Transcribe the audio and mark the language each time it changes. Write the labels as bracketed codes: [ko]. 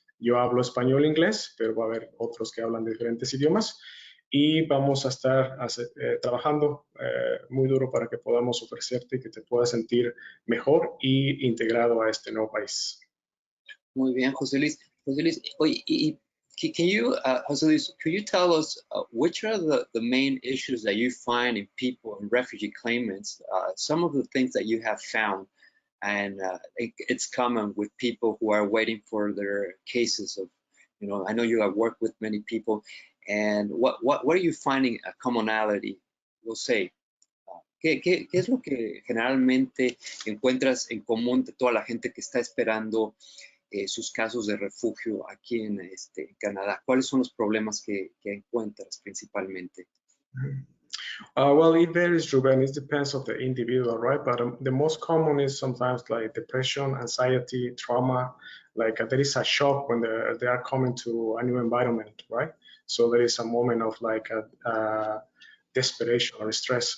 [es] Yo hablo español e inglés, pero va a haber otros que hablan diferentes idiomas y vamos a estar trabajando muy duro para que podamos ofrecerte y que te puedas sentir mejor y integrado a este nuevo país. Muy bien, José Luis. [en] José Luis, can you, José Luis, could you tell us which are the main issues that you find in people and refugee claimants? Some of the things that you have found, and it's common with people who are waiting for their cases of, you know, I know you have worked with many people, and what are you finding a commonality? We'll say, [es] ¿qué es lo que generalmente encuentras en común de toda la gente que está esperando sus casos de refugio aquí en Canadá? ¿Cuáles son los problemas que encuentras principalmente? [en] Well, it varies, Ruben. It depends on the individual, right? But the most common is sometimes like depression, anxiety, trauma. Like there is a shock when they are coming to a new environment, right? So there is a moment of like a desperation or stress.